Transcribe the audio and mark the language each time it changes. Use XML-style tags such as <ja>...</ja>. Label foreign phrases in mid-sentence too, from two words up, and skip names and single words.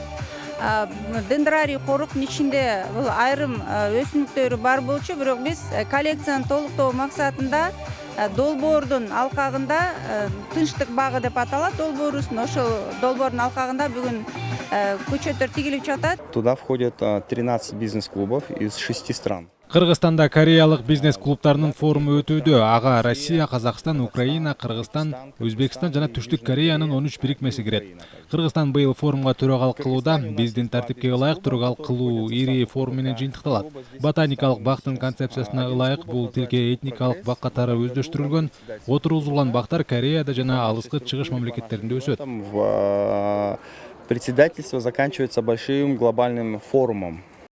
<ky>Дендрарий коруктун ичинде бул айрым өсүмдүктөрү бар болчу, бирок биз коллекцияны толуктоо максатында долбоордун алкагында, тынчтык багы деп аталат, долбоорубуздун ошол долбоордун алкагында бүгүн көчөттөр тигилип жатат.</ky> <ru>Туда входят 13 бизнес-клубов из 6 стран.</ru> <ky>Кыргызстанда кореялык бизнес клубтарынын форуму өтүүдө. Ага Россия, Казакстан, Украина, Кыргызстан, Өзбекстан жана Түштүк Кореянын 13 бирикмеси кирет. Кыргызстан быйыл форумга төрагалык кылууда. Биздин тартипке ылайык төрагалык кылуу ири форум менен жыйынтыкталат. Ботаникалык бактын концепциясына ылайык бул тилке этникалык бак катары өздөштүрүлгөн. Отургузулган бактар Кореяда жана алыскы чыгыш мамлекеттеринде өсөт.</ky> <ru>Председательство заканчивается большим глобальным форумом</ru>